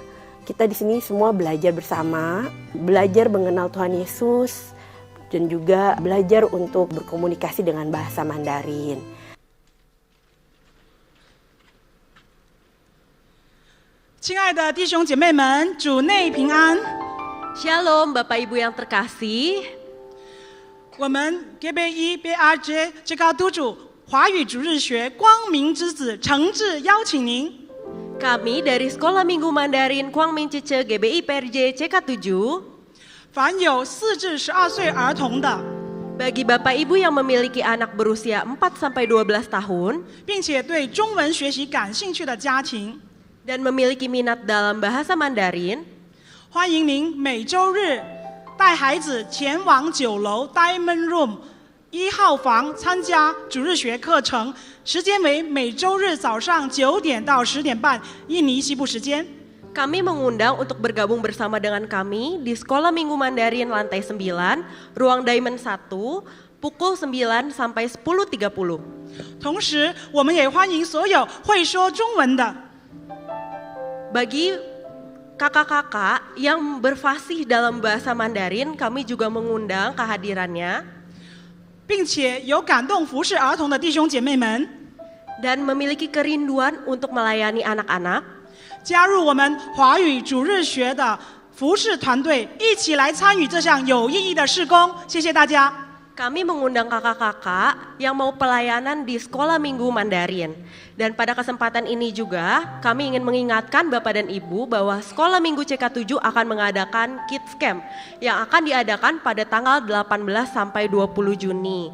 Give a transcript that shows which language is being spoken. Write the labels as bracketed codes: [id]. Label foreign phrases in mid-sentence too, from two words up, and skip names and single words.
[id] Kita di sini semua belajar bersama, belajar mengenal Tuhan Yesus, dan juga belajar untuk berkomunikasi dengan bahasa Mandarin. Shalom Bapak Ibu yang terkasih. [zh] 我们 GBE BRJ 最高督主华语主日学光明之子诚挚邀请您。 [id] Kami dari Sekolah Minggu Mandarin Quang Minh Cece GBI PRJ CK7. [zh] 凡有4至12岁儿童的， [id] Bagi Bapak Ibu yang memiliki anak berusia 4-12 tahun [zh] 并且对中文学习感兴趣的家庭， [id] dan memiliki minat dalam bahasa Mandarin, [zh] 欢迎您每周日带孩子前往9楼 Diamond Room 1号房参加主日学课程，时间为每周日早上9点到10点半印尼西部时间。 [id] kami mengundang untuk bergabung bersama dengan kami di Sekolah Minggu Mandarin lantai 9, ruang Diamond 1, pukul 9 sampai 10.30. [zh] 同时，我们也欢迎所有会说中文的。 [id] Bagi kakak-kakak yang berfasih dalam bahasa Mandarin, kami juga mengundang kehadirannya [zh] 并且有感动服侍儿童的弟兄姐妹们， [id] dan memiliki kerinduan untuk melayani anak-anak, [zh] 加入我们华语主日学的服侍团队，一起来参与这项有意义的事工。谢谢大家。 [id] Kami mengundang kakak-kakak yang mau pelayanan di Sekolah Minggu Mandarin. Dan pada kesempatan ini juga kami ingin mengingatkan Bapak dan Ibu bahwa Sekolah Minggu CK7 akan mengadakan Kids Camp yang akan diadakan pada tanggal 18 sampai 20 Juni.